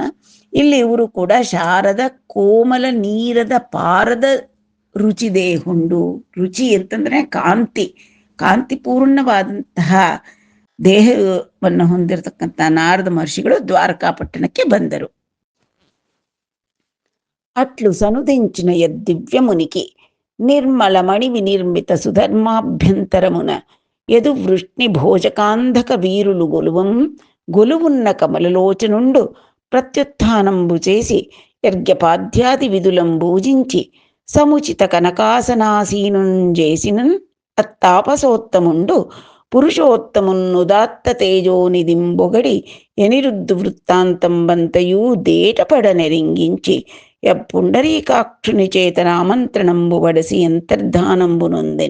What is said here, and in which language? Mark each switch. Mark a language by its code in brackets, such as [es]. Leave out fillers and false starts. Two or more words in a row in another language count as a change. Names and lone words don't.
[kn] ಇಲ್ಲಿ ಇವರು ಕೂಡ [te] శారద కోమల నీరద పారద రుచి దేహుండు. [kn] ರುಚಿ ಅಂತಂದ್ರೆ ಕಾಂತಿಪೂರ್ಣವಾದಂತಹ ದೇಹವನ್ನು ಹೊಂದಿರತಕ್ಕಂಥ ನಾರದ ಮಹರ್ಷಿಗಳು ದ್ವಾರಕಾಪಟ್ಟಣಕ್ಕೆ ಬಂದರು. [te] అట్లు సనుదించిన యద్దివ్యమునికి నిర్మల మణి వినిర్మిత సుధర్మాభ్యంతరమున యదు వృష్ణి భోజకాంధక వీరులు గొలువున్న కమలలోచనుండు ప్రత్యుత్థానంబు చేసి యర్ఘ్యపాద్యాది విధులం భూజించి సముచిత కనకాసనాసీనుంజేసినన్ అత్తాపసోత్తముండు పురుషోత్తమున్నుదాత్త తేజోనిధింబొగడి ఎనిరుద్ధు వృత్తాంతంబంతయూ దేటపడనెరింగించి యప్పుండరీకాక్షుని చేతనామంత్రణంబు వడసి అంతర్ధానంబునొందెన్.